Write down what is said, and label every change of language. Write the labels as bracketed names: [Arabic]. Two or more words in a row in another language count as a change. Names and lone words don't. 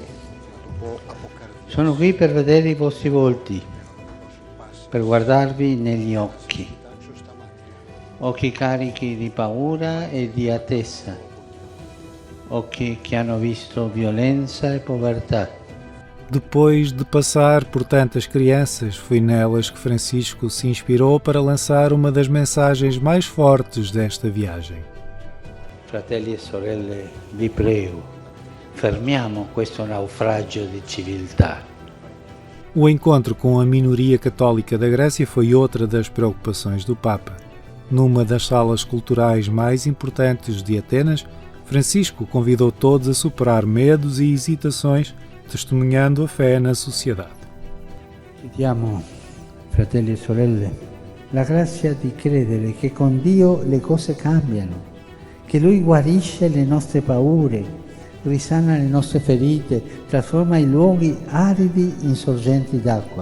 [Italian] Sono qui per vedere i vostri volti, per guardarvi negli occhi. Occhi carichi di paura e di attesa. Occhi che hanno visto violenza e povertà. [Portuguese] Depois de passar por tantas crianças, foi nelas que Francisco se inspirou para lançar uma das mensagens mais fortes desta viagem. [Italian] Fratelli e sorelle, vi prego, fermiamo questo naufragio di civiltà. [Portuguese] O encontro com a minoria católica da Grécia foi outra das preocupações do Papa. Numa das salas culturais mais importantes de Atenas, Francisco convidou todos a superar medos e hesitações, testemunhando a fé na sociedade. [Italian] Chiediamo, fratelli e sorelle, la grazia di credere che con Dio le cose cambiano, che Lui guarisce le nostre paure, risana le nostre ferite, trasforma i luoghi aridi in sorgenti d'acqua.